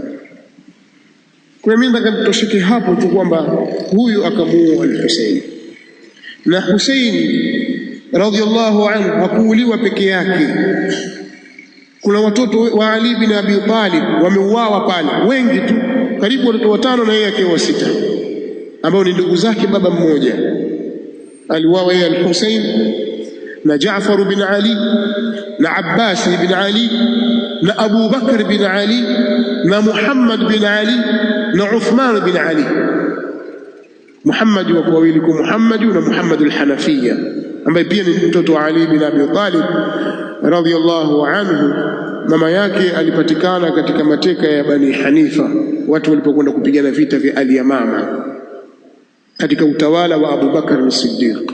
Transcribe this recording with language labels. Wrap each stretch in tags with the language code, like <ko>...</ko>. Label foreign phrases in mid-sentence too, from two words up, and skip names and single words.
<sw>Kwa mimi nataka nitosheke hapo tu kwamba huyu akamuua al-Hussein, na Hussein</sw> <ar>رضي الله عنه</ar> <sw>hakuuliwa peke yake. Kuna watoto wa Ali bin Abi Talib wameuawa pale, wengi tu, karibu watoto 5 na yeye akiwa 6, ambao ni ndugu zake baba mmoja. Aliuawa yeye al-Hussein na Jaafar bin Ali na Abbas bin Ali na Abu Bakr bin Ali na Muhammad bin Ali na Uthman bin Ali. Muhammad wa wawili kwa Muhammad na Muhammad al-Hanafiya, ambaye pia ni mtoto wa Ali bin Abi Talib</sw> <ar>رضي الله عنه.</ar> <sw>Mama yake alipatikana katika mateka ya Bani Hanifa, watu walipokwenda kupigana vita vya al-Yamama katika utawala wa Abu Bakar as-Siddiq.</sw>